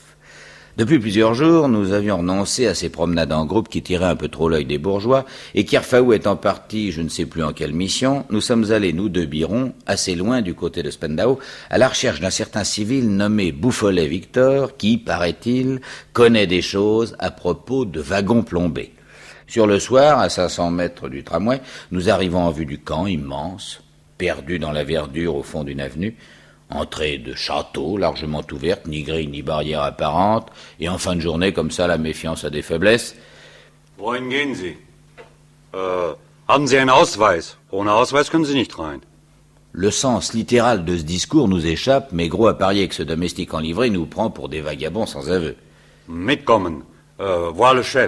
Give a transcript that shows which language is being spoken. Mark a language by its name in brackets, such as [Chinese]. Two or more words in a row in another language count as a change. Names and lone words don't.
[French] Depuis plusieurs jours, nous avions renoncé à ces promenades en groupe qui tiraient un peu trop l'œil des bourgeois, et Kerfaou étant parti, je ne sais plus en quelle mission, nous sommes allés, nous deux Biron, assez loin du côté de Spendau, à la recherche d'un certain civil nommé Bouffolet Victor, qui, paraît-il, connaît des choses à propos de wagons plombés. Sur le soir, à 500 mètres du tramway, nous arrivons en vue du camp immense, perdu dans la verdure au fond d'une avenue, entrée de château, largement ouverte, ni grille ni barrière apparente, et en fin de journée, comme ça, la méfiance a des faiblesses. [German] Wohin gehen Sie? Haben Sie einen Ausweis? Ohne Ausweis können Sie nicht rein. [French] Le sens littéral de ce discours nous échappe, mais gros à parier que ce domestique en livrée nous prend pour des vagabonds sans aveu. Mitkommen. Voir le chef.